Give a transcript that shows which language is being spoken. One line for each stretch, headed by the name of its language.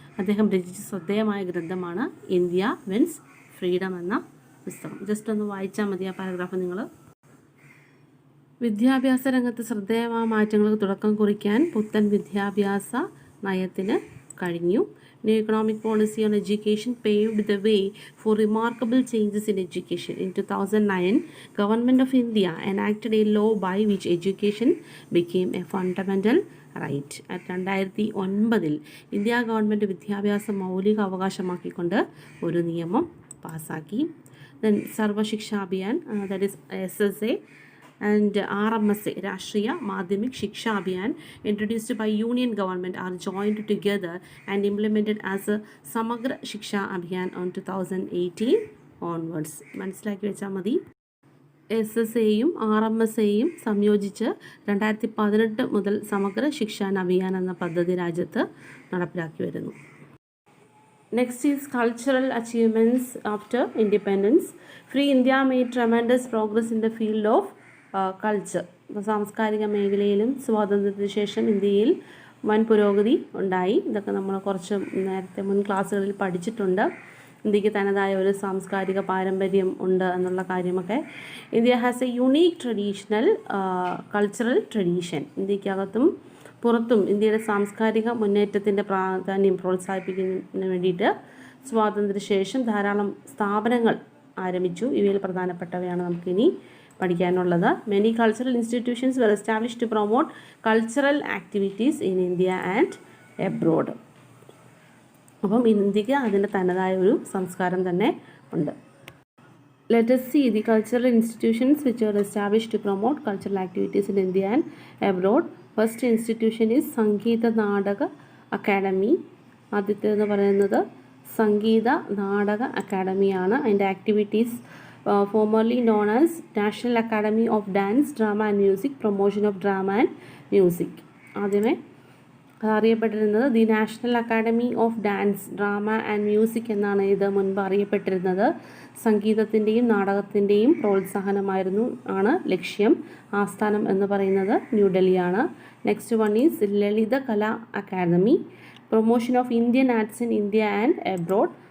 Malayalam: അദ്ദേഹം രചിച്ച ശ്രദ്ധേയമായ ഗ്രന്ഥമാണ് ഇന്ത്യ വിൻസ് ഫ്രീഡം എന്ന പുസ്തകം. ജസ്റ്റ് ഒന്ന് വായിച്ചാൽ മതി ആ പാരഗ്രാഫ് നിങ്ങൾ. വിദ്യാഭ്യാസ രംഗത്ത് ശ്രദ്ധേയമായ മാറ്റങ്ങൾക്ക് തുടക്കം കുറിക്കാൻ പുത്തൻ വിദ്യാഭ്യാസ നയത്തിന് കഴിഞ്ഞു.
English: New economic policy on education paved the way for remarkable changes in education. In 2009, Government of India enacted a law by which education became a fundamental right.
Malayalam: 2009 India government വിദ്യാഭ്യാസം മൗലിക അവകാശമാക്കിക്കൊണ്ട് ഒരു നിയമം പാസാക്കി.
English: Then Sarva Shiksha Abhiyan, that is SSA, and RMSA, Rashtriya Madhyamik Shiksha Abhiyan, introduced by Union government, are joined together and implemented as a Samagra Shiksha Abhiyan on 2018 onwards.
Malayalam: മനസ്സിലാക്കി വെച്ചാൽ മതി. SSAയും RMSAയും സംയോജിച്ച് 2018 മുതൽ സമഗ്ര ശിക്ഷാ അഭിയാൻ എന്ന പദ്ധതി രാജ്യത്ത് നടപ്പിലാക്കി വരുന്നു.
English: Next is cultural achievements after independence. Free India made tremendous progress in the field of culture.
Malayalam: സാംസ്കാരിക മേഖലയിലും സ്വാതന്ത്ര്യത്തിന് ശേഷം ഇന്ത്യയിൽ വൻ പുരോഗതി ഉണ്ടായി. ഇതൊക്കെ നമ്മൾ കുറച്ച് നേരത്തെ മുൻ ക്ലാസ്സുകളിൽ പഠിച്ചിട്ടുണ്ട്. ഇന്ത്യക്ക് തനതായ ഒരു സാംസ്കാരിക പാരമ്പര്യം ഉണ്ട് എന്നുള്ള കാര്യമൊക്കെ.
English: India has a unique traditional cultural tradition.
Malayalam: ഇന്ത്യക്കകത്തും പുറത്തും ഇന്ത്യയുടെ സാംസ്കാരിക മുന്നേറ്റത്തിൻ്റെ പ്രാധാന്യം പ്രോത്സാഹിപ്പിക്കുന്നതിന് വേണ്ടിയിട്ട് സ്വാതന്ത്ര്യശേഷം ധാരാളം സ്ഥാപനങ്ങൾ ആരംഭിച്ചു. ഇവയിൽ പ്രധാനപ്പെട്ടവയാണ് നമുക്കിനി പഠിക്കാനുള്ളത്.
English: Many cultural institutions were established to promote cultural activities in India and abroad.
Malayalam: അപ്പം ഇന്ത്യക്ക് അതിൻ്റെ തനതായ ഒരു സംസ്കാരം തന്നെ ഉണ്ട്.
English: Let us see the cultural institutions which are established to promote cultural activities in India and abroad. First institution is Sangeet Natak Academy.
Malayalam: ആദ്യത്തേതെന്ന് പറയുന്നത് സംഗീത നാടക അക്കാഡമിയാണ്.
English: അതിൻ്റെ activities formerly known as National Academy of Dance, Drama and Music, Promotion of Drama and Music.
Malayalam: ആദ്യമേ അറിയപ്പെട്ടിരുന്നത് the national academy of dance, drama and music എന്നാണ് ഇത് മുൻപ് അറിയപ്പെട്ടിരുന്നത്. സംഗീതത്തിൻ്റെയും നാടകത്തിൻ്റെയും പ്രോത്സാഹനമായിരുന്നു ആണ് ലക്ഷ്യം. ആസ്ഥാനം എന്ന് പറയുന്നത് ന്യൂഡൽഹിയാണ്.
English: Next one is Lalit Kala Academy, promotion of Indian arts in India and abroad.